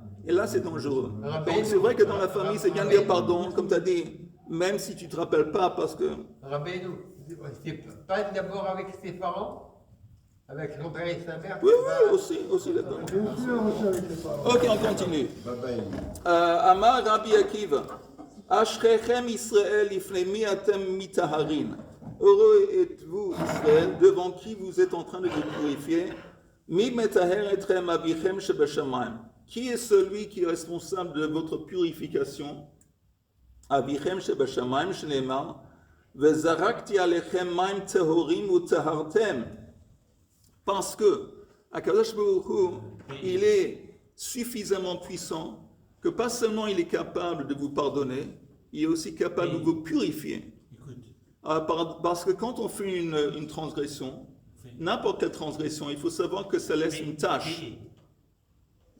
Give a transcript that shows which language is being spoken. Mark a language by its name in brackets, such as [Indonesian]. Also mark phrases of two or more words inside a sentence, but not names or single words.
[French] Et là, c'est dangereux. Donc, c'est vrai que dans la famille, c'est bien de dire pardon, comme tu as dit, même si tu ne te rappelles pas, parce que... Rabbeinu, c'est pas d'abord avec ses parents, avec son père et sa mère. Oui, aussi les parents. Ok, on continue. [Hebrew] אמר רבי עקיבא. אשריכם ישראל לפני אתם מטהרין. [French] Heureux êtes-vous, Israël, devant qui vous êtes en train de vous purifier. [Hebrew] מי מטהר אתכם אביכם שבשמים. [French] Qui est celui qui est responsable de votre purification? [Hebrew] אביכם שבשמים שנאמר. וזרקתי עליכם מים טהורים וטהרתם. [French] Parce que [Hebrew] הקדוש ברוך הוא, [French] il est suffisamment puissant que pas seulement il est capable de vous pardonner, il est aussi capable de vous purifier. Parce que quand on fait une transgression, n'importe quelle transgression, il faut savoir que ça laisse une tâche.